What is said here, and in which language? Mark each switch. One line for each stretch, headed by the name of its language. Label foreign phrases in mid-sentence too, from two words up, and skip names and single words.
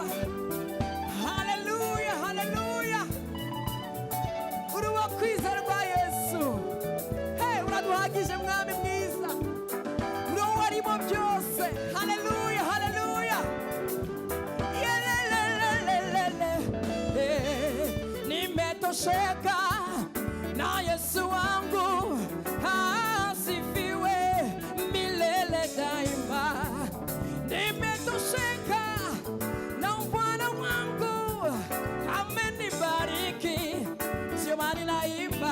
Kinyarwanda: Haleluya, haleluya, uri uwo kwizerwa Yesu. Hey, uraduhagije mwami mwiza, uri uwo warimo byose. Haleluya, haleluya.
Swahili: Nimetosheka na Yesu wangu, asifiwe milele daima. Nimetosheka na Bwana wangu, amenibariki, sio mali naimba.